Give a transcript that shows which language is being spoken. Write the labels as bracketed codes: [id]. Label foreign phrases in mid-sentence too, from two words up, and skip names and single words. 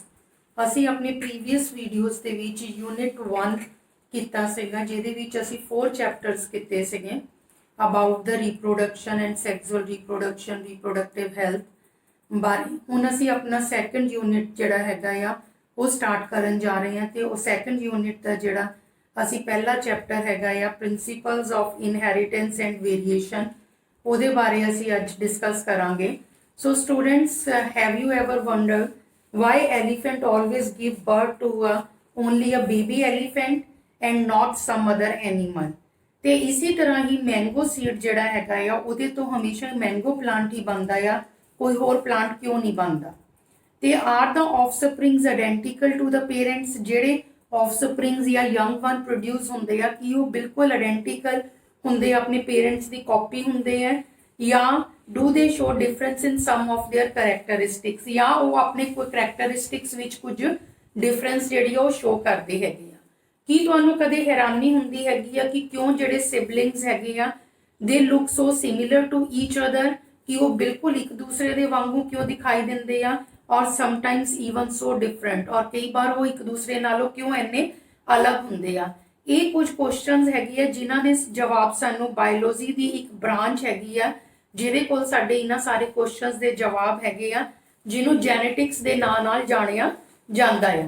[pa] ਅਸੀਂ ਆਪਣੇ [en] previous videos [pa] ਦੇ ਵਿੱਚ ਯੂਨਿਟ 1 ਕੀਤਾ ਸੀਗਾ, ਜਿਹਦੇ ਵਿੱਚ ਅਸੀਂ 4 ਚੈਪਟਰਸ ਕੀਤੇ ਸੀਗੇ [en] about the reproduction and sexual reproduction, reproductive health [pa] ਬਾਰੇ। ਹੁਣ ਅਸੀਂ ਆਪਣਾ [en] second unit [pa] ਜਿਹੜਾ ਹੈਗਾ ਆ ਉਹ ਸਟਾਰਟ ਕਰਨ ਜਾ ਰਹੇ ਹਾਂ, ਤੇ ਉਹ [en] second unit [pa] ਦਾ ਜਿਹੜਾ ਅਸੀਂ ਪਹਿਲਾ ਚੈਪਟਰ ਹੈਗਾ ਆ ਪ੍ਰਿੰਸੀਪਲਸ ਆਫ ਇਨਹੈਰੀਟੈਂਸ ਐਂਡ ਵੇਰੀਏਸ਼ਨ, ਉਹਦੇ ਬਾਰੇ ਅਸੀਂ ਅੱਜ ਡਿਸਕਸ ਕਰਾਂਗੇ। [en] So students, have you ever wondered why elephant always give birth to only a baby elephant and not some other animal? [pa] ਤੇ ਇਸੇ ਤਰ੍ਹਾਂ ਹੀ [en] mango seed [pa] ਜਿਹੜਾ ਹੈਗਾ ਆ ਉਹਦੇ ਤੋਂ ਹਮੇਸ਼ਾ [en] mango plant [pa] ਹੀ ਬਣਦਾ ਆ, ਕੋਈ ਹੋਰ ਪਲਾਂਟ ਕਿਉਂ ਨਹੀਂ ਬਣਦਾ? [en] then are the offsprings identical to the parents? [pa] ਜਿਹੜੇ ਆਫਸਪ੍ਰਿੰਗਸ ਜਾਂ [en] young one [pa] ਪ੍ਰੋਡਿਊਸ ਹੁੰਦੇ ਆ ਕੀ ਉਹ ਬਿਲਕੁਲ ਆਇਡੈਂਟੀਕਲ ਹੁੰਦੇ ਆ, ਆਪਣੇ ਪੇਰੈਂਟਸ ਦੀ ਕਾਪੀ ਹੁੰਦੇ ਆ, ਜਾਂ [en] do they show difference in some of their characteristics? [pa] ਜਾਂ ਉਹ ਆਪਣੇ ਕੋਈ characteristics ਵਿੱਚ ਕੁਝ difference ਜਿਹੜੀ ਉਹ show ਕਰਦੇ ਹੈਗੇ ਆ? ਕੀ ਤੁਹਾਨੂੰ ਕਦੇ ਹੈਰਾਨੀ ਹੁੰਦੀ ਹੈਗੀ ਆ ਕਿ ਕਿਉਂ ਜਿਹੜੇ siblings ਹੈਗੇ ਆ [en] they look so similar to each other, [pa] ਕਿ ਉਹ ਬਿਲਕੁਲ ਇੱਕ ਦੂਸਰੇ ਦੇ ਵਾਂਗੂ ਕਿਉਂ ਦਿਖਾਈ ਦਿੰਦੇ ਆ, ਔਰ [en] sometimes even so different, [pa] ਔਰ ਕਈ ਵਾਰ ਉਹ ਇੱਕ ਦੂਸਰੇ ਨਾਲੋਂ ਕਿਉਂ ਇੰਨੇ ਅਲੱਗ ਹੁੰਦੇ ਆ? ਇਹ ਕੁਝ ਕੁਐਸਚਨਸ ਹੈਗੀ ਆ ਜਿਨ੍ਹਾਂ ਦੇ ਜਵਾਬ ਸਾਨੂੰ ਬਾਇਓਲੋਜੀ ਦੀ ਇੱਕ ਬ੍ਰਾਂਚ ਹੈਗੀ ਆ ਜਿਹਦੇ ਕੋਲ ਸਾਡੇ ਇਹਨਾਂ ਸਾਰੇ ਕੁਐਸਚਨਸ ਦੇ ਜਵਾਬ ਹੈਗੇ ਆ, ਜਿਹਨੂੰ ਜੈਨੇਟਿਕਸ ਦੇ ਨਾਂ ਨਾਲ ਜਾਣਿਆ ਜਾਂਦਾ ਆ।